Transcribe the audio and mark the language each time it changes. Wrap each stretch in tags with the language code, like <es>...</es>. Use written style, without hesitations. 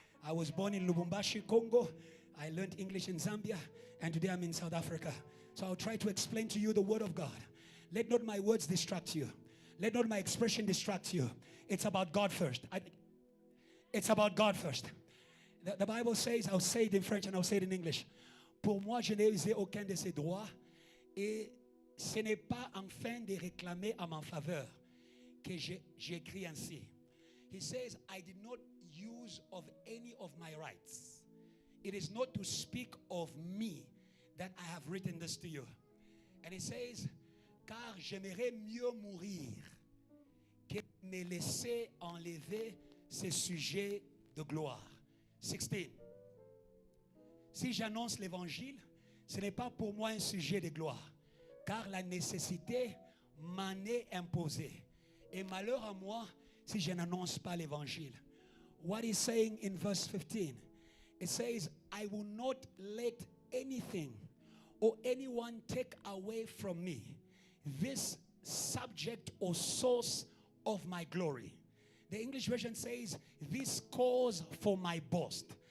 <en>I was born in Lubumbashi, Congo. I learned English in Zambia. And today I'm in South Africa. So I'll try to explain to you the word of God. Let not my words distract you. Let not my expression distract you. It's about God first. It's about God first. The Bible says, I'll say it in French and I'll say it in English.</en> <fr>Pour moi, je n'ai usé aucun de ces droits. Et ce n'est pas enfin de réclamer à ma faveur que j'écris ainsi.</fr> <en>He says, I did not use of any of my rights. It is not to speak of me that I have written this to you. And he says,</en> <fr>car j'aimerais mieux mourir que me laisser enlever ces sujets de gloire. 16. Si j'annonce l'évangile, ce n'est pas pour moi un sujet de gloire, car la nécessité m'en est imposée. Et malheur à moi si je n'annonce pas l'évangile.</fr> <en>What he's saying in verse 15, it says, I will not let anything or anyone take away from me this subject or source of my glory. The English version says, this cause for my boast.</en>